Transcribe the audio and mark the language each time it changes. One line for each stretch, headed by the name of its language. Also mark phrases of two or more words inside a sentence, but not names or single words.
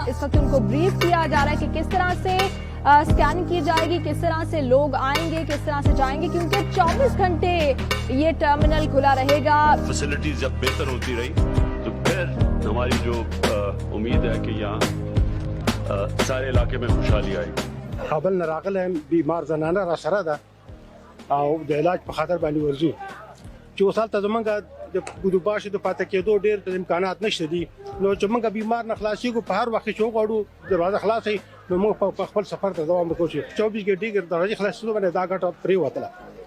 Urdu: اس وقت ان کو بریف کیا جا رہا ہے کہ کس طرح سے اسکیننگ کی جائے گی، کس طرح سے لوگ آئیں گے، کس طرح سے جائیں گے، کیونکہ 24 گھنٹے یہ ٹرمینل کھلا رہے گا۔ فیسلٹیز جب بہتر ہوتی رہی تو پھر ہماری جو امید ہے کہ یہاں سارے علاقے میں خوشحالی آئے گی۔
Pashto: کابل نه راغلی بیمار زنانه را سره ده او د علاج په خاطر باندې ورځو چې اوس هلته زمونږ د بودوباشي د پاتې کېدو ډېر امکانات نشته دي، نو چې موږ بیمار نه خلاصېږو په هر وخت چې وغواړو دروازه خلاص وي نو موږ په خپل سفر ته دوام وکړو چې 24 ګنټې دروازې خلاصېدو باندې دا ګټه پرېوتله۔